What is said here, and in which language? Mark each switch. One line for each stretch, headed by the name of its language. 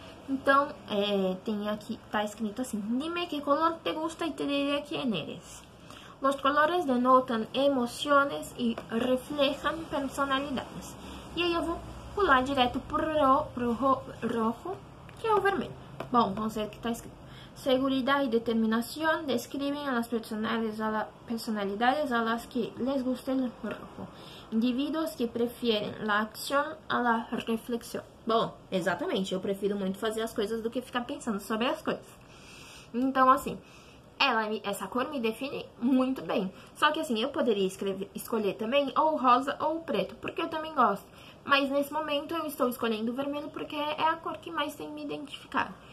Portuguese: Então, tem aqui, tá escrito assim:
Spanish: dime que color te gusta y te diré quién eres. Los colores denotan emociones y reflejan personalidades.
Portuguese: E aí eu vou pular direto pro rojo, que é o vermelho. Bom, vamos ver o que está escrito.
Spanish: Seguridad y determinación describen a las personalidades a las que les gusta el rojo. Indivíduos que preferem la acción a la reflexión.
Portuguese: Bom, exatamente, eu prefiro muito fazer as coisas do que ficar pensando sobre as coisas. Então, assim, essa cor me define muito bem. Só que, assim, eu poderia escolher também ou rosa ou preto, porque eu também gosto. Mas, nesse momento, eu estou escolhendo o vermelho porque é a cor que mais tem me identificado.